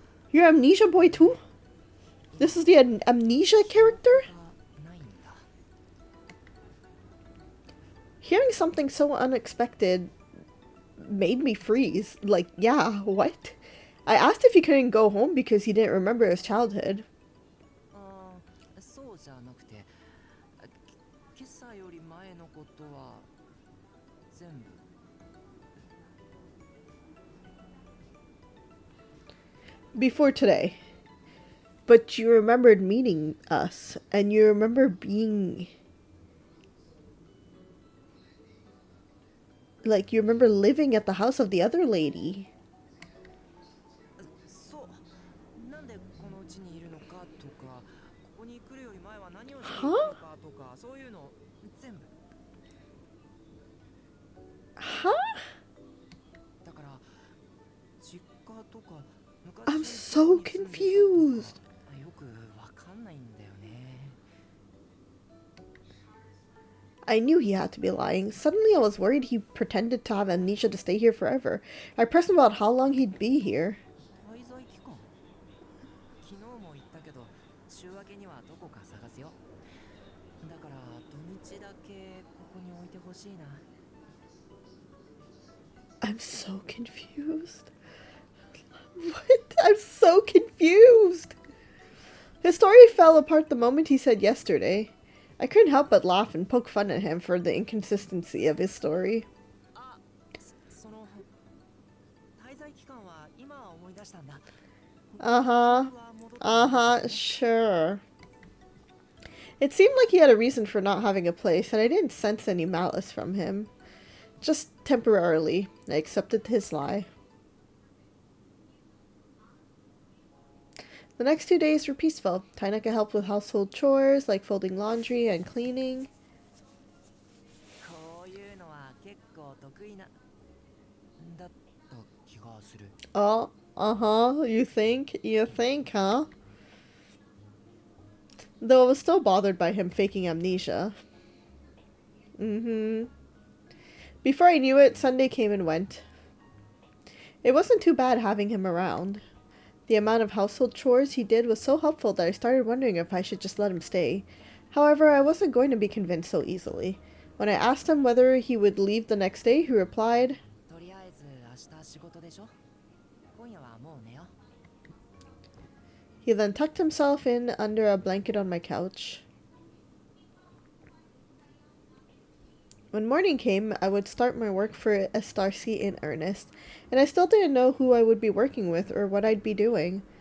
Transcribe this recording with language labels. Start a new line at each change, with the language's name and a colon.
English: You're Amnesia Boy too? This is the Amnesia character? Hearing something so unexpected made me freeze. Like, yeah, what? I asked if he couldn't go home because he didn't remember his childhood.
Japanese: そうじゃなくて今朝より前のことは全部
English: Before today. But you remembered meeting us, and you remember being... Like, you remember living at the house of the other lady.
Japanese: そうなんでこのうちにいるのかとかここに来るより前は何をしていたのかとかそういうの全部
English: Huh?
Japanese: だから実家とか
English: I'm so confused.
Japanese: よくわかんないんだよね
English: I knew he had to be lying. Suddenly I was worried he pretended to have amnesia to stay here forever. I pressed him about how long he'd be here.
Japanese: 滞在期間昨日も言ったけど週明けにはどこか探すよだから土日だけここに置いてほしいな
English: I'm so confused. What? I'm so confused. His story fell apart the moment he said yesterday. I couldn't help but laugh and poke fun at him for the inconsistency of his story.
Japanese: あ、その滞在期間は今思い出したんだ。
English: Uh-huh. Uh-huh, sure. It seemed like he had a reason for not having a place, and I didn't sense any malice from him. Just temporarily, I accepted his lie. The next 2 days were peaceful. Tainaka helped with household chores, like folding laundry and cleaning.
Japanese: こういうのは結構得意なだった気がする。
English: Oh, uh-huh, you think? You think, huh? Though I was still bothered by him faking amnesia. Mm-hmm. Before I knew it, Sunday came and went. It wasn't too bad having him around. The amount of household chores he did was so helpful that I started wondering if I should just let him stay. However, I wasn't going to be convinced so easily. When I asked him whether he would leave the next day, he replied,
Japanese: とりあえず明日仕事でしょ。今夜はもう寝よう。
English: He then tucked himself in under a blanket on my couch. When morning came, I would start my work for Estarsi in earnest, and I still didn't know who I would be working with or what I'd be doing.